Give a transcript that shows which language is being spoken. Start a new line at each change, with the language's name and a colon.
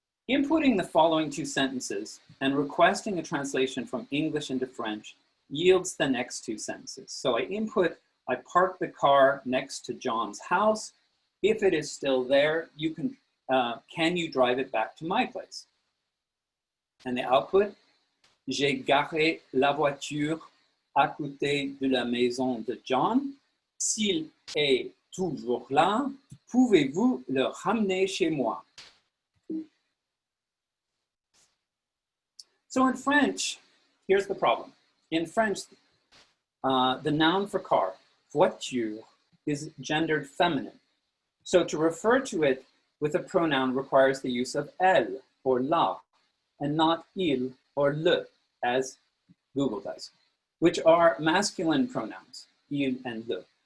English: Inputting the following 2 sentences and requesting a translation from English into French yields the next 2 sentences. So I input, I park the car next to John's house. If it is still there, you can you drive it back to my place? And the output,
French: j'ai garé la voiture à côté de la maison de John. S'il est toujours là, pouvez-vous le ramener chez moi?
English: So in French, here's the problem. In French, the noun for car, voiture, is gendered feminine. So to refer to it with a pronoun requires the use of elle or la, and not il or le, as Google does, which are masculine pronouns, il and le.